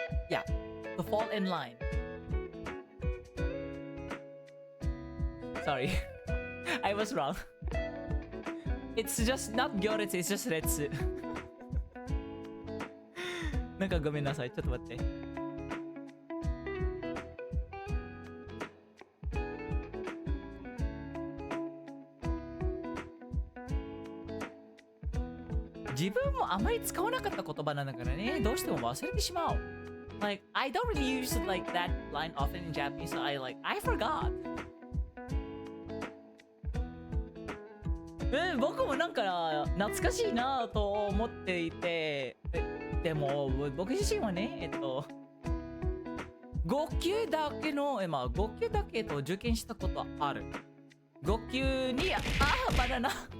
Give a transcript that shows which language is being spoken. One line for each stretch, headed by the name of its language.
English: Yeah, to fall in line. Sorry, I was wrong. It's just not 行列, it's just 列。
Japanese: なんかごめんなさい、ちょっと待って。自分もあまり使わなかった言葉なんだからね、どうしても忘れてしまう。
English: Like, I don't really use like that line often in Japanese, so I forgot.
Japanese: 僕もなんか懐かしいなと思っていて、でも僕自身はね、5級だけの、5級だけ受験したことある。5級に、バナナ。